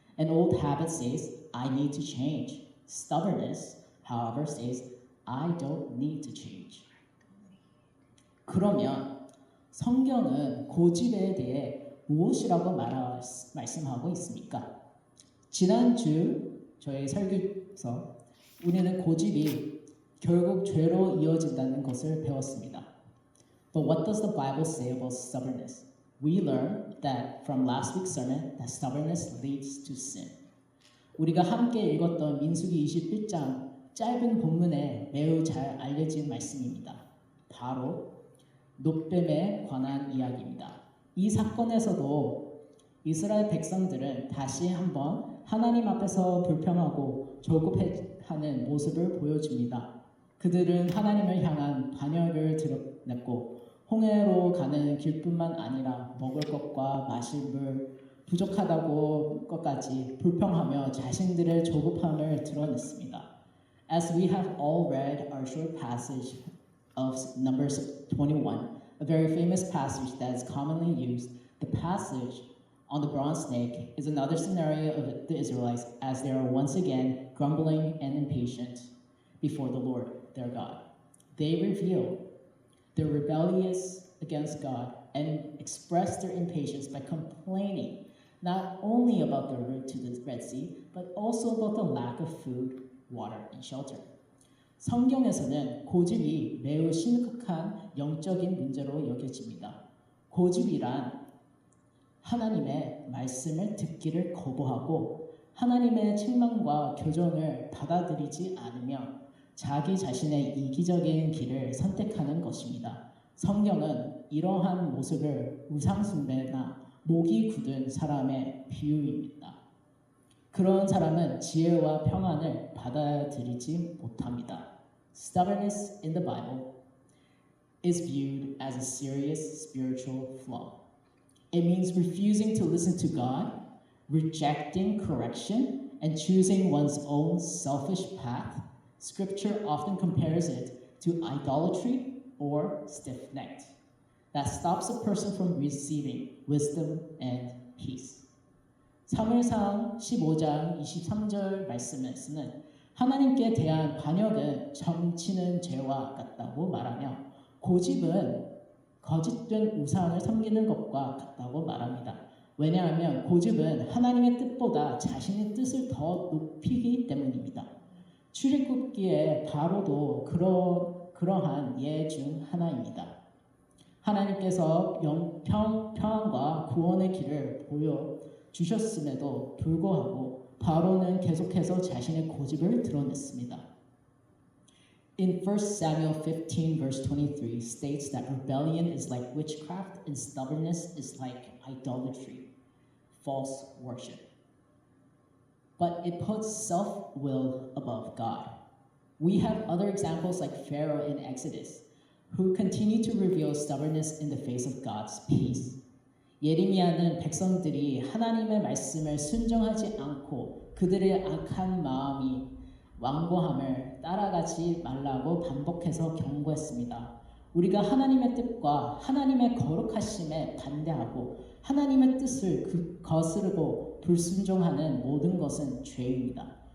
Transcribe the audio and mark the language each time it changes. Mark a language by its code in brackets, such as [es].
[en] An old habit says, I need to change. Stubbornness, however, says, I don't need to change. [ko] 그러면 성경은 고집에 대해 무엇이라고 말씀하고 있습니까? 지난주 저희 설교에서 우리는 고집이 결국 죄로 이어진다는 것을 배웠습니다. [en] But what does the Bible say about stubbornness? We learned that from last week's sermon that stubbornness leads to sin. [ko] 우리가 함께 읽었던 민수기 21장 짧은 본문에 매우 잘 알려진 말씀입니다. 바로 놋뱀에 관한 이야기입니다. 이 사건에서도 이스라엘 백성들은 다시 한번 하나님 앞에서 불평하고 조급해하는 모습을 보여줍니다. 그들은 하나님을 향한 반역을 드러냈고 홍해로 가는 길뿐만 아니라 먹을 것과 마실 물 부족하다고 것까지 불평하며 자신들의 조급함을 드러냈습니다. [en] As we have all read our short passage of Numbers 21, a very famous passage that is commonly used, the passage on the bronze snake is another scenario of the Israelites as they are once again grumbling and impatient before the Lord, their God. They reveal their rebellious against God and express their impatience by complaining not only about the route to the Red Sea, but also about the lack of food, water, and shelter. [ko] 성경에서는 고집이 매우 심각한 영적인 문제로 여겨집니다. 고집이란 하나님의 말씀을 듣기를 거부하고 하나님의 책망과 교정을 받아들이지 않으며 자기 자신의 이기적인 길을 선택하는 것입니다. 성경은 이러한 모습을 우상숭배나 목이 굳은 사람의 비유입니다. 그런 사람은 지혜와 평안을 받아들이지 못합니다. [en] Stubbornness in the Bible is viewed as a serious spiritual flaw. It means refusing to listen to God, rejecting correction, and choosing one's own selfish path. Scripture often compares it to idolatry or stiff-necked. That stops a person from receiving wisdom and peace. [ko] 사무엘상 15장 23절 말씀에서는 하나님께 대한 반역은 점치는 죄와 같다고 말하며 고집은 거짓된 우상을 섬기는 것과 같다고 말합니다. 왜냐하면 고집은 하나님의 뜻보다 자신의 뜻을 더 높이기 때문입니다. 출애굽기의 바로도 그러한 예 중 하나입니다. 하나님께서 평안과 구원의 길을 보여주셨음에도 불구하고 바로는 계속해서 자신의 고집을 드러냈습니다. [en] In 1 Samuel 15 verse 23 states that rebellion is like witchcraft and stubbornness is like idolatry, false worship. But it puts self-will above God. We have other examples like Pharaoh in Exodus, who continue to reveal stubbornness in the face of God's peace. [ko] 예레미야는 백성들이 하나님의 말씀을 순종하지 않고 그들의 악한 마음이 완고함을 따라가지 말라고 반복해서 경고했습니다. 우리가 하나님의 뜻과 하나님의 거룩하심에 반대하고 하나님의 뜻을 거스르고 불순종하는 모든 것은 죄입니다.